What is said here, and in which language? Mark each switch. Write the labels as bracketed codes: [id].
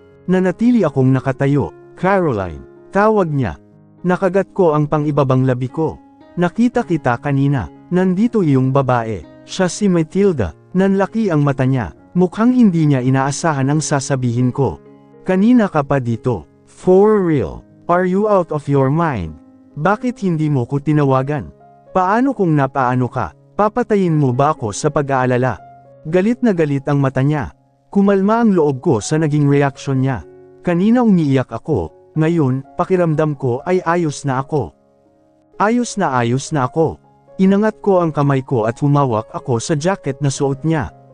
[tl] Nanatili akong nakatayo. Caroline, tawag niya. Nakagat ko ang pang-ibabang labi ko. Nakita kita kanina, nandito iyong babae, siya si Matilda, nanlaki ang mata niya, mukhang hindi niya inaasahan ang sasabihin ko. Kanina ka pa dito, [en] for real, are you out of your mind? [tl] Bakit hindi mo ko tinawagan? Paano kung napaano ka, papatayin mo ba ako sa pag-aalala? Galit na galit ang mata niya. Kumalma ang loob ko sa naging reaksyon niya. Kanina umiiyak ako, ngayon, pakiramdam ko ay ayos na ako. Ayos na ako. Inangat ko ang kamay ko at humawak ako sa jacket na suot niya.